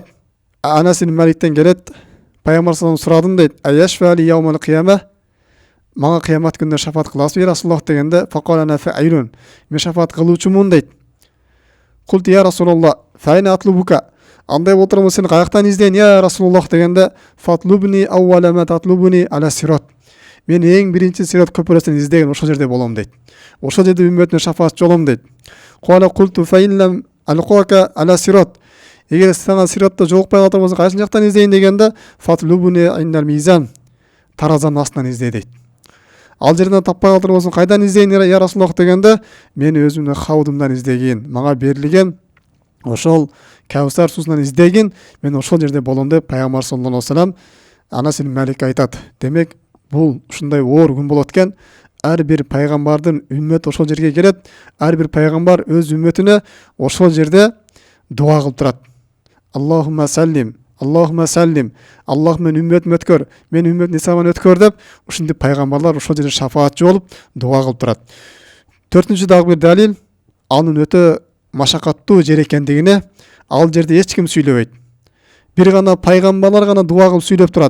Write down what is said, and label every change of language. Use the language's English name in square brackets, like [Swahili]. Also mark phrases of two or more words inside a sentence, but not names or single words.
[Kyrgyz] Анас ибн Маликтен келет, пайгамбар [Arabic] صلى الله عليه [Kyrgyz] сурадым дейт. [Arabic] أتشفع لي يوم القيامة, [Kyrgyz] мага кыямат күнүндө шафаат кыласызбы Расулуллах дегенде, [Arabic] فقال أنا فاعل, [Kyrgyz] мен шафаат кылуучумун дейт. [Arabic] قلت يا رسول الله فأين أطلبك, [Kyrgyz] андай болтурмун, сени каяктан издейин [Arabic] يا رسول الله [Kyrgyz] дегенде, [Arabic] اطلبني أول ما تطلبني على الصراط. [Kyrgyz] Мен эң биринчи Сират көпүрөсүн издеген ошол жерде болом дейт. Ошол жерде үммөтүнө шафаат жолом дейт. [Arabic] قال قلت فإن لم ألقك على الصراط. [Kyrgyz] Эгер сага сиратта жолукпай калган болсо кайсы жактан издейин дегенде, [Arabic] فاطلبني عند الميزان, [Kyrgyz] таразанын астынан издей дейт. Ал жерден таппай калган болсо кайдан издейин [Arabic] يا رسول الله [Kyrgyz] дегенде, мен өзүмдүн хаудумдан издегин, мага берилген ошол Каусар суусунан издегин, мен ошол жерде болом деп пайгамбар [Arabic] صلى الله عليه وسلم [Kyrgyz] Анас ибн Малик айтат. Демек, бул ушундай оор күн болот экен. Ар бир пайгамбардын үммөтү ошол жерге келет. Ар бир пайгамбар өз үммөтүнө ошол жерде дуа кылып турат. [Arabic] اللهم سلم اللهم سلم, [Kyrgyz] Аллах мен үммөтүм өткөр, мен үммөтүн исаман өткөр деп, ушинтип пайгамбарлар ошол жерде шафаатчы болуп дуа кылып турат. Төртүнчү дагы бир далил, анын өтө машакаттуу жер экендигине ал жерде эч ким сүйлөбөйт. Бир гана пайгамбарлар гана дуа кылып сүйлөп турат.